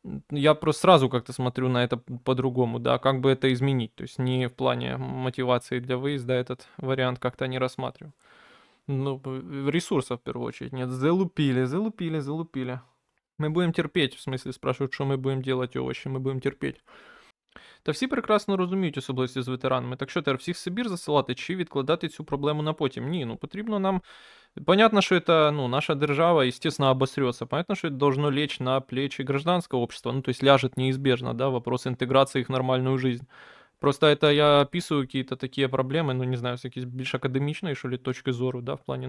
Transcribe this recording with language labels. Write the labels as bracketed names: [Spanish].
[Russian] Я просто сразу как-то смотрю на это по-другому, да, как бы это изменить. То есть не в плане мотивации для выезда этот вариант как-то не рассматриваю. Ну, ресурсов в первую очередь нет. Залупили. Мы будем терпеть, в смысле спрашивают, что мы будем делать, овощи, мы будем терпеть. [Ukrainian] Та всі прекрасно розуміють особливості з ветеранами. Так що тепер всіх в Сибір засилати чи відкладати цю проблему на потім? Ні, ну потрібно нам. [Russian] Понятно, что это, ну, наша держава, естественно, обосрется. Понятно, что это должно лечь на плечи гражданского общества. Ну, то есть ляжет неизбежно, да, вопрос интеграции их в нормальную жизнь. Просто это я описываю какие-то такие проблемы, ну, не знаю, с [Ukrainian] якісь більш [Russian] академичной, что ли, точки зору, да, в плане.